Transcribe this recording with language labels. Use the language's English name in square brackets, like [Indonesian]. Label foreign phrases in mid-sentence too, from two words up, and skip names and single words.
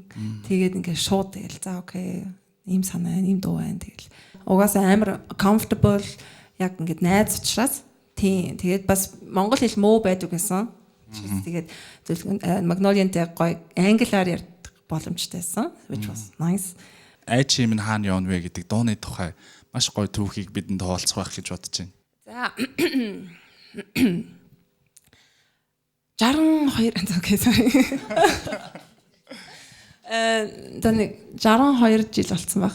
[Mongolian] Тэгээд ингээд шууд тэгэл за окей ийм санаа ийм дуу байна тэгэл. Угаасаа амар comfortable яг ингээд найз учраас тийм тэгээд бас монгол хэл мөө байдаг гэсэн. Тэгээд Magnolia-тэй гоё англиар ярьдаг боломжтойсэн, [English] which was nice. [Mongolian] Айч юм хаана явна вэ гэдэг дууны тухай маш гоё түүхийг бидэнд хуваалцах байх гэж бодож байна. За 62 [English] okay sorry. [Mongolian] Тэний 62 жил болсон байх.